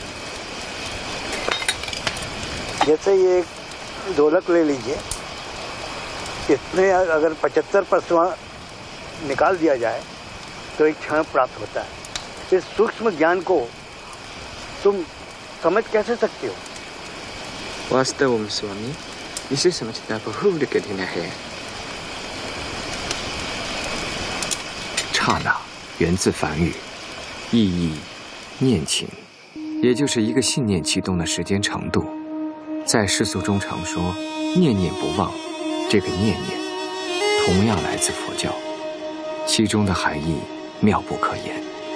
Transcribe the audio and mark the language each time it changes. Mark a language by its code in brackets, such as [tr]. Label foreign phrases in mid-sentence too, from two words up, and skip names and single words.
[hi] जैसे ये एक ढोलक ले लीजिए, इसमें अगर 75 परसेंट निकाल दिया जाए तो एक क्षण प्राप्त होता है। इस सूक्ष्म ज्ञान को तुम समझ कैसे सकते हो? वास्तव में स्वामी, इसे समझना बहुत कठिन है। [zh] 刹那源自梵语，意义念情，也就是一个信念启动的时间长度。在世俗中常说念念不忘，这个念念同样来自佛教，其中的含义妙不可言。